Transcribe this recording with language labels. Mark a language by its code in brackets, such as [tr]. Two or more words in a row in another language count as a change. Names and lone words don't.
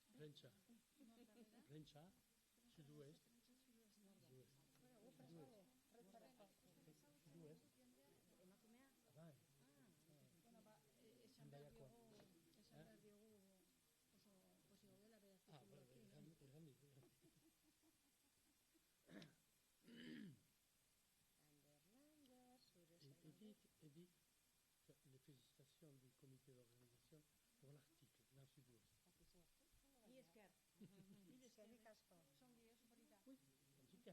[eu] Prentsa. Prentsa, sud-oest. Sud-oest. Emakumea? Bai. Bueno, ba, esan behar Hendaiakoa. diogu oso posi gaudela bere Ah, bai, artikuluekin. erran dit. [fr] Edith, les félicitations du comité d'organisation pour l'article dans Sud-Ouest. [eu] Ni esker. Eskerrik asko. Zongi, oso polita. [fr] Oui, chica.